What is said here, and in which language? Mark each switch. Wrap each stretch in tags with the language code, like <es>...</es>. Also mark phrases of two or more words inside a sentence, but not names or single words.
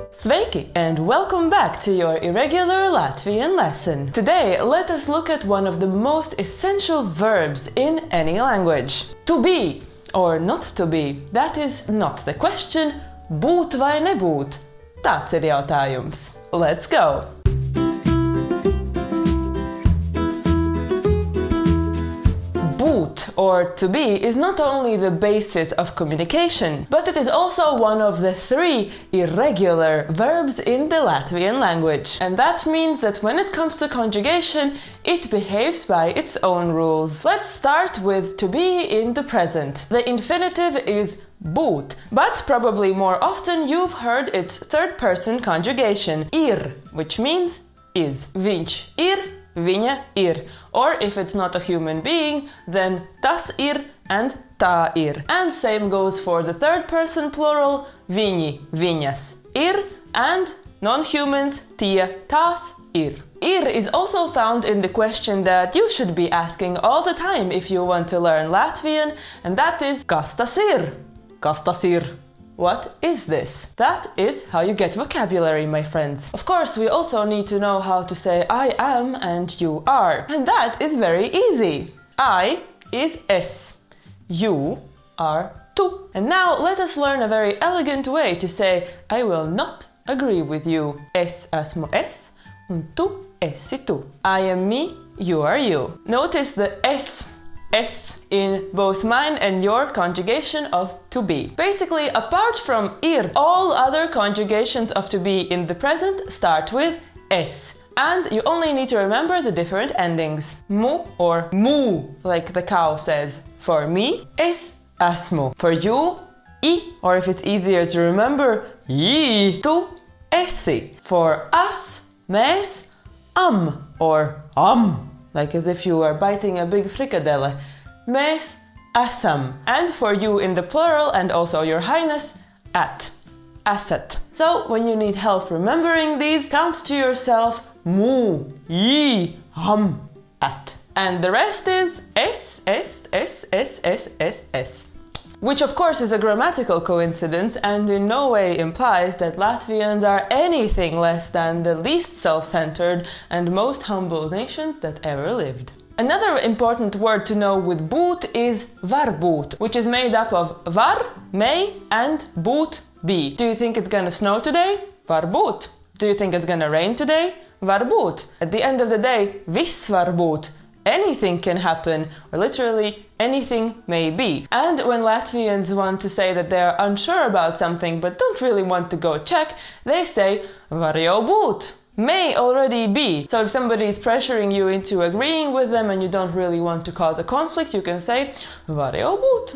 <en>Sveiki and welcome back to your irregular Latvian lesson. Today, let us look at one of the most essential verbs in any language. To be or not to be, that is not the question.</en> <lv>Būt vai nebūt? Tāds ir jautājums.</lv> <en>Let's go! Būt or to be is not only the basis of communication, but it is also one of the 3 irregular verbs in the Latvian language. And that means that when it comes to conjugation, it behaves by its own rules. Let's start with to be in the present. The infinitive is būt, but probably more often you've heard its third-person conjugation, ir, which means is.</en> <lv>Viņš ir, viņa ir.</lv> <en>Or if it's not a human being, then</en> <lv>tas ir</lv> <en>and</en> <lv>tā ir.</lv> <en>And same goes for the third-person plural,</en> <lv>viņi, viņas ir,</lv> <en>and non-humans,</en> <lv>tie, tās ir.</lv> <en>Ir is also found in the question that you should be asking all the time if you want to learn Latvian, and that is</en> <lv>kas tas ir? Kas tas ir?</lv> <en>What is this? That is how you get vocabulary, my friends. Of course, we also need to know how to say I am and you are. And that is very easy. I is es. You are tu. And now let us learn a very elegant way to say I will not agree with you.</en> <lv>Es esmu es un tu esi tu.</lv> <en>I am me, you are you. Notice the es in both mine and your conjugation of to be. Basically, apart from ir, all other conjugations of to be in the present start with es. And you only need to remember the different endings. Mu or mu, like the cow says. For me,</en> <lv>es esmu.</lv> <en>For you, I, or if it's easier to remember, I,</en> <lv>tu esi.</lv> <en>For us, mēs, or like as if you were biting a big frikadelle.</en> <lv>Mēs esam.</lv> <en>And for you in the plural and also your highness, at.</en> <lv>Asat.</lv> <en>So when you need help remembering these, count to yourself mu, I, at. And the rest is es. Which of course is a grammatical coincidence and in no way implies that Latvians are anything less than the least self-centered and most humble nations that ever lived. Another important word to know with būt is varbūt, which is made up of var, may, and būt, be. Do you think it's gonna snow today?</en> <lv>Varbūt.</lv> <en>Do you think it's gonna rain today? Varbūt. At the end of the day,</en> <lv>viss varbūt.</lv> <en>Anything can happen, or literally anything may be. And when Latvians want to say that they are unsure about something but don't really want to go check, they say</en> <lv>var jau būt.</lv> <en>May already be. So if somebody is pressuring you into agreeing with them and you don't really want to cause a conflict, you can say</en> <lv>var jau būt.</lv>